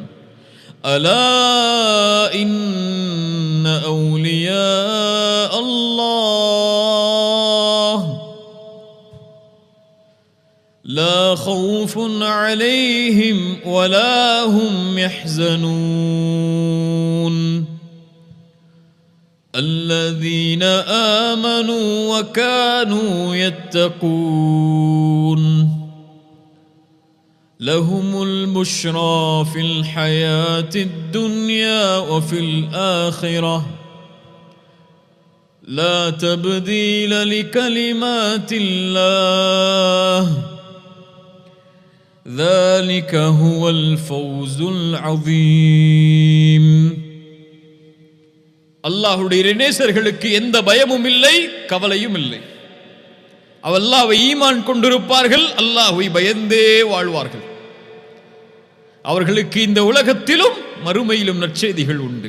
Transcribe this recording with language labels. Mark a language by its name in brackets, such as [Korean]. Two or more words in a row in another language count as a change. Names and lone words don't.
[Arabic] ألا إن أولياء الله لا خوف عليهم ولا هم யஹ்ஸனூன் الذين آمنوا وكانوا يتقون لهم البشرى في الحياة الدنيا وفي الآخرة لا تبديل لكلمات الله ذلك هو الفوز العظيم. [Tamil] அல்லாஹ்வுடைய நேசர்களுக்கு எந்த பயமும் இல்லை, கவலையும் இல்லை. அல்லாஹ்வை ஈமான் கொண்டிருப்பார்கள், அல்லாஹ்வை பயந்தே வாழ்வார்கள். அவர்களுக்கு இந்த உலகத்திலும் மறுமையிலும் நற்செய்திகள் உண்டு.